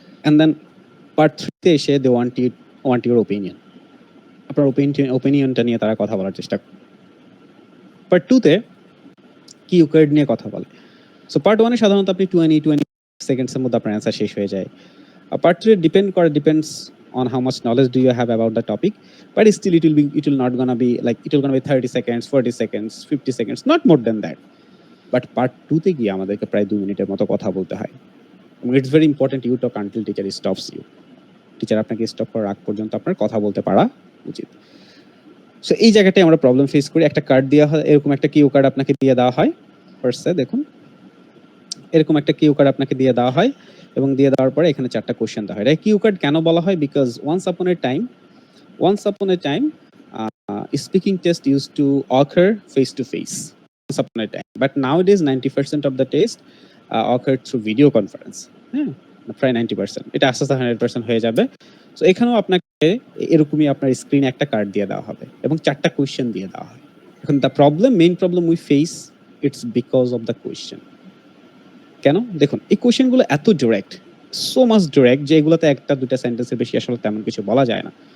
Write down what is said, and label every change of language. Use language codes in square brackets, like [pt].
[en] And then part 3 তে এসে they want your opinion. [bn] আপনার ওপিনিয়নটা নিয়ে তারা কথা বলার চেষ্টা করে। পার্ট 2 তে কিউ কার্ড নিয়ে কথা বলে। সো পার্ট 1 এ সাধারণত আপনি 20 সেকেন্ডস এর মধ্যে আপনার অ্যান্সার শেষ হয়ে যায়। [en] Part 3 depends on how much knowledge do you have about the topic, but still it will not gonna be like, it will gonna be 30 seconds, 40 seconds, 50 seconds, not more than that. [bn] But part 2 তে গিয়ে আমাদেরকে প্রায় 2 মিনিটের মতো কথা বলতে হয়। [en] It's very important you talk until teacher stops you. [bn] Teacher আপনাকে স্টপ করার আগ পর্যন্ত আপনার কথা বলতে পারা উচিত। সো এই জায়গাটায় আমরা প্রবলেম ফেস করি। একটা কার্ড দেওয়া হয়, এরকম একটা কিউ কার্ড আপনাকে দিয়ে দেওয়া হয়। ফার্স্টে দেখুন, এরকম একটা কিউ কার্ড আপনাকে দিয়ে দেওয়া হয়, এবং দিয়ে দেওয়ার পরে এখানে 4টা কোশ্চেন দেওয়া হয়। এটা কিউ কার্ড কেন বলা হয়? [en] Because once upon a time speaking test used to occur face to face, once upon a time, but nowadays 90% of the test occur through video conference. [bn] হ্যাঁ, প্রায় 90%, এটা আস্তে আস্তে 100% হয়ে যাবে। সো এখানেও আপনাকে এরকমই আপনার স্ক্রিনে একটা কার্ড দিয়ে দেওয়া হবে এবং 4টা কোশ্চেন দিয়ে দেওয়া হয়। [en] এখন the main problem we face, it's because of the question. কেন? [bn] দেখুন, এই কোশ্চেনগুলো এত ডিরেক্ট, সো মাচ ডিরেক্ট, যে এগুলোতে একটা দুইটা সেন্টেন্সের বেশি আসলে তেমন কিছু বলা যায় না।